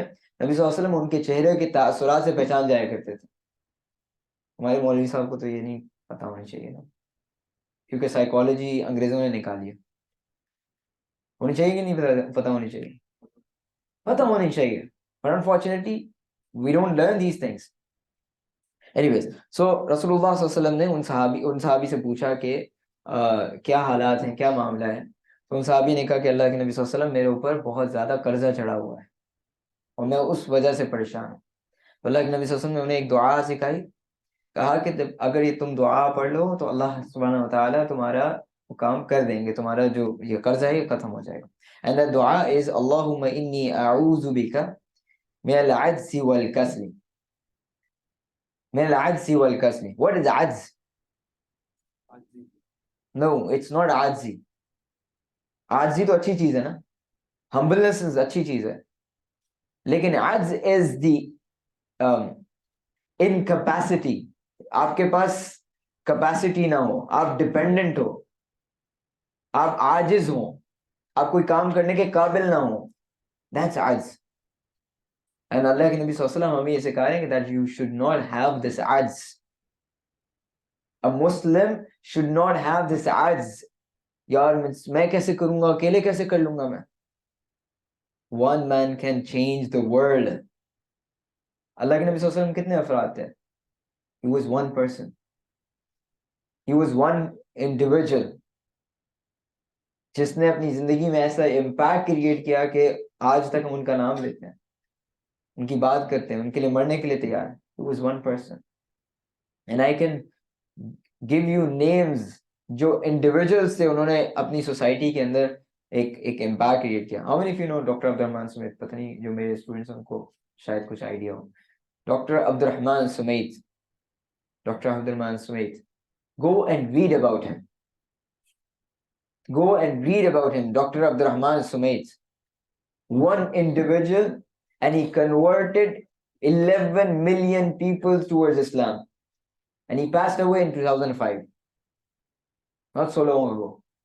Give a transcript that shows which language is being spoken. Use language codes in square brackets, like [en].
[ur] نبی صلی اللہ علیہ وسلم ان کے چہرے کے تاثرات سے پہچان جایا کرتے تھے. ہمارے مولوی صاحب کو تو یہ نہیں پتا ہونا چاہیے نا، کیونکہ سائیکالوجی انگریزوں نے نکالی ہے. ہونی چاہیے کہ نہیں پتا ہونی چاہیے؟ پتا ہونی چاہیے. [en] But unfortunately we don't learn these things. Anyways, so [ur] رسول اللہ صلی اللہ علیہ وسلم نے ان صحابی سے پوچھا کہ کیا حالات ہیں، کیا معاملہ ہے. تو ان صحابی نے کہا کہ اللہ کے نبی صلی اللہ علیہ وسلم میرے اوپر بہت زیادہ قرضہ چڑھا ہوا ہے اور میں اس وجہ سے پریشان ہوں. تو اللہ کے نبی صلی اللہ علیہ وسلم نے انہیں ایک دعا سکھائی. کہا کہ اگر یہ تم دعا پڑھ لو تو اللہ سبحانہ وتعالیٰ تمہارا وہ کام کر دیں گے، تمہارا جو یہ قرض ہے یہ ختم ہو جائے گا. [en] And the dua is [ar] اللهم إني أعوذ بك من العجز والكسل. من العجز والكسل. [en] What is عجز؟ No, it's not عجزی. [ur] عجزی تو اچھی چیز ہے نا، [en] humbleness is [ur] اچھی چیز ہے، لیکن عجز [en] is the incapacity [ur] آپ کے پاس کیپیسٹی نہ ہو, آپ ڈپینڈنٹ ہو, آپ عاجز ہوں, آپ کوئی کام کرنے کے قابل نہ ہوں, [en] that's [ur] عجز. And اللہ کے نبی صلی اللہ علیہ وسلم ہمیں یہ سکھا رہے ہیں کہ [en] that you should not have this [ur] عجز. [en] A Muslim should not have this عجز. [ur] یار میں کیسے کروں گا, اکیلے کیسے کر لوں گا میں. [en] One man can change the world. [ur] اللہ کے نبی صلی اللہ علیہ وسلم کتنے افراد تھے؟ [en] He was one person. He was one individual [ur] جس نے اپنی زندگی میں ایسا امپیکٹ کریٹ کیا کہ آج تک ہم ان کا نام لیتے ہیں, ان کی بات کرتے ہیں, ان کے لیے مرنے کے لیے تیار ہیں. [en] He was one person. And I can give you names [ur] جو انڈیویجولس تھے, انہوں نے اپنی سوسائٹی کے اندر ایک امپیکٹ کریٹ کیا. [en] How many of you know [ur] doctor عبد الرحمن سمیت؟ پتہ نہیں, جو میرے اسٹوڈنٹس ہیں ان کو شاید کچھ آئیڈیا ہو. [en] Doctor Abdur Rahman Sumait, doctor Abdur Rahman Sumait, go and read about him. Go and read about him. Dr. Abdurrahman Sumait, one individual, and he converted 11 million people towards Islam. And he passed away in 2005. Not so long ago.